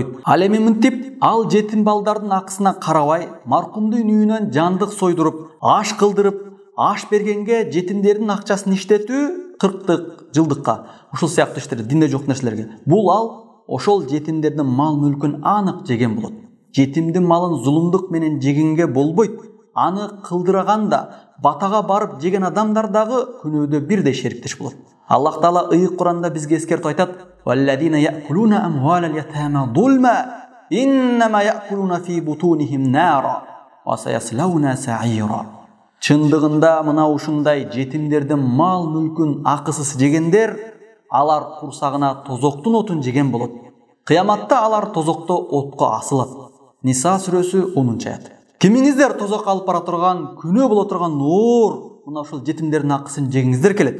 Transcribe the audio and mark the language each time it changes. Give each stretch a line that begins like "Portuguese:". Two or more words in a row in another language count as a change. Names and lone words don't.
Kyrgyz: Ал эми мынтип, ал жетим балдардын акысына карабай, маркумдун үйүнөн жандык сойдуруп, аш кылдырып, аш бергенге жетимдердин акчасын иштетүү 40-тык, жылдыкка, ушул сыяктуу иштерге, динде жок нерселерге. Бул ал ошол жетимдердин мал мүлкүн анык жеген болот. Жетимдин малын зулумдук менен жегенге болбойт. Аны кылдырган да, батага барып жеген адамдар дагы күнөөдө бирдей шериктеш болот. Аллах Таала ыйык Куранда бизге эскертип айтат:
Arabic: "والذين يأكلون أموال اليتامى ظلما إنما يأكلون في بطونهم نارا وسيصلون سعيرا."
Kyrgyz: Чындыгында мына ушундай жетимдердин мал мүлкүн акысыз жегендер, алар курсагына тозоктун отун жеген болот. Кыяматта алар тозокто отко асылат. Ниса сүрөсү 10-аят. Кимиңиздер тозокко алып бара турган, күнөө боло турган оор мына ушул жетимдердин акысын жегиңиздер келет.